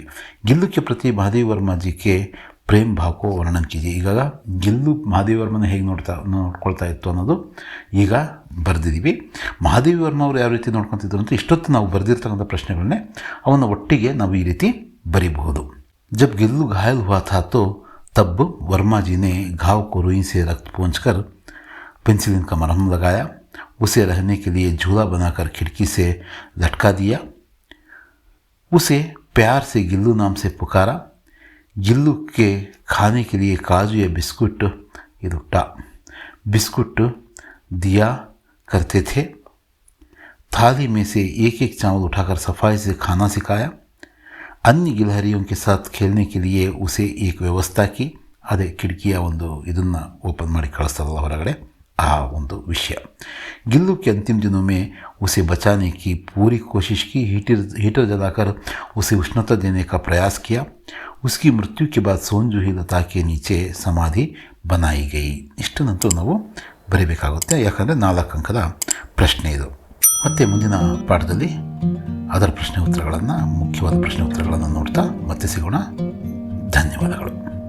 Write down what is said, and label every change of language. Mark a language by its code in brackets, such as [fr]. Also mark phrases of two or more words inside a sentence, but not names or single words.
[hi] गिल्लू के प्रति महादेव वर्मा जी के प्रेम भाव को वर्णन कीजिए. [kn] ಈಗ ಗಿಲ್ಲು ಮಹಾದೇವ್ ವರ್ಮನ ಹೇಗೆ ನೋಡ್ಕೊಳ್ತಾ ಇತ್ತು ಅನ್ನೋದು ಈಗ ಬರೆದಿದ್ದೀವಿ. ಮಹಾದೇವಿ ವರ್ಮ ಅವರು ಯಾವ ರೀತಿ ನೋಡ್ಕೊತಿದ್ರು ಅಂತ ಇಷ್ಟೊತ್ತು ನಾವು ಬರೆದಿರ್ತಕ್ಕಂಥ ಪ್ರಶ್ನೆಗಳನ್ನೇ ಅವನ್ನು ಒಟ್ಟಿಗೆ ನಾವು ಈ ರೀತಿ ಬರೀಬಹುದು. [hi] जब गिल्लू घायल हुआ था तो तब वर्मा जी ने घाव को रुई से रक्त पोंछकर पेंसिलिन का मरहम लगाया. उसे रहने के लिए झूला बनाकर खिड़की से लटका दिया. उसे प्यार से गिल्लू नाम से पुकारा. गिल्लू के खाने के लिए काजू या बिस्कुट [kn] ಇದು ಟ [hi] बिस्कुट दिया करते थे। थाली में से एक एक चावल उठाकर सफाई से खाना सिखाया। अन्य गिलहरियों के साथ खेलने के लिए उसे एक व्यवस्था की [kn] ಅದೇ ಕಿಟಕಿಯ ಒಂದು ಇದನ್ನು ಓಪನ್ ಮಾಡಿ ಕಳಿಸ್ತಾರಲ್ಲ ಹೊರಗಡೆ ಆ ಒಂದು ವಿಷಯ। [hi] गिल्लू के अंतिम दिनों में उसे बचाने की पूरी कोशिश की। हीटर जलाकर उसे उष्णता देने का प्रयास किया। उसकी मृत्यु के बाद सोनजूही लता के नीचे समाधि बनाई गई। [kn] ಇಷ್ಟನ್ನಂತೂ ನಾವು ಬರೀಬೇಕಾಗುತ್ತೆ, ಯಾಕಂದರೆ 4 ಅಂಕದ ಪ್ರಶ್ನೆ ಇದು। ಮತ್ತು ಮುಂದಿನ ಪಾಠದಲ್ಲಿ ಅದರ ಪ್ರಶ್ನೆ ಉತ್ತರಗಳನ್ನು, ಮುಖ್ಯವಾದ ಪ್ರಶ್ನೆ ಉತ್ತರಗಳನ್ನು ನೋಡ್ತಾ ಮತ್ತೆ ಸಿಗೋಣ। ಧನ್ಯವಾದಗಳು।